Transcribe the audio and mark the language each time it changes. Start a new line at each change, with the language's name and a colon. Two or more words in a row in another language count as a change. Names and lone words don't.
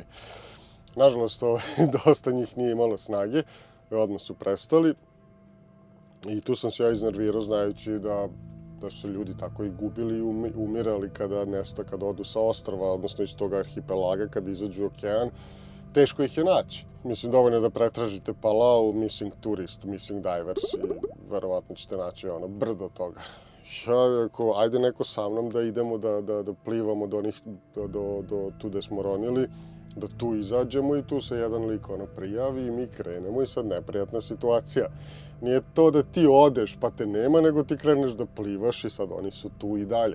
Serbian: Nažalost, dosta njih nije imalo snage, odmah su prestali i tu sam se ja iznervirao znajući da su se ljudi tako i gubili i umirali kada odu sa ostrva, odnosno iz tog arhipelaga, kada izađu u okean, teško ih je naći. Mislim, dovoljno je da pretražite Palau,
English: missing tourist, missing divers
Serbian: i verovatno ćete naći brdo toga. Ja rekao, ajde neko sa mnom da idemo da plivamo do tu gde smo ronili, da tu izađemo i tu se jedan lik prijavi i mi krenemo i sad neprijatna situacija. Nije to da ti odeš pa te nema, nego ti kreneš da plivaš i sad oni su tu i dalje.